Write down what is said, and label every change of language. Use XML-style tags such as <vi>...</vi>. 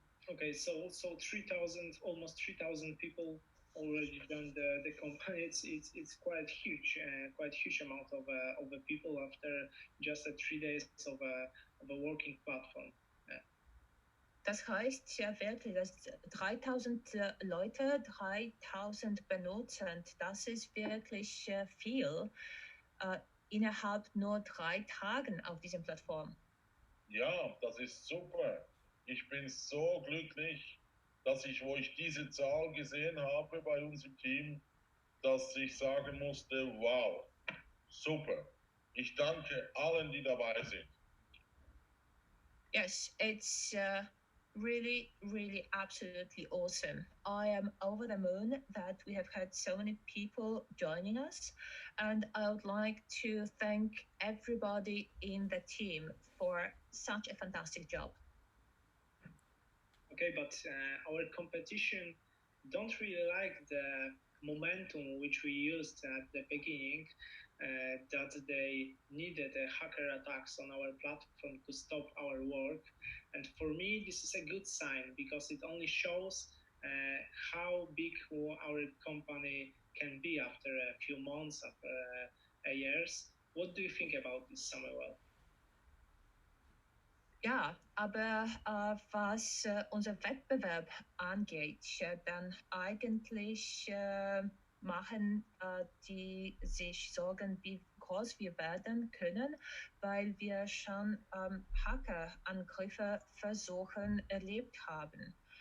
<en>Okay, so almost 3,000 people already joined the company. It's quite huge amount of people after just 3 days of a working platform. Yeah.</en> <de>Das heißt ja wirklich, dass 3,000 Leute, 3,000 Benutzer, und das ist wirklich viel innerhalb nur 3 Tagen auf dieser Plattform. Ja, das ist super. Ich bin so glücklich, dass wo ich diese Zahl gesehen habe bei uns im Team, dass ich sagen musste, wow, super. Ich danke allen, die dabei sind.</de> <en>Yes, it's really, really absolutely awesome. I am over the moon that we have had so many people joining us, and I would like to thank everybody in the team for such a fantastic job. Okay, but our competition don't really like the momentum which we used at the beginning, that they needed a hacker attacks on our platform to stop our work. And for me, this is a good sign because it only shows how big our company can be after a few months, after years. What do you think about this, Samuel?</en> <de>Ja, aber was unser Wettbewerb angeht, dann eigentlich machen die sich Sorgen, wie groß wir werden können, weil wir schon Hackerangriffe versuchen erlebt haben.</de>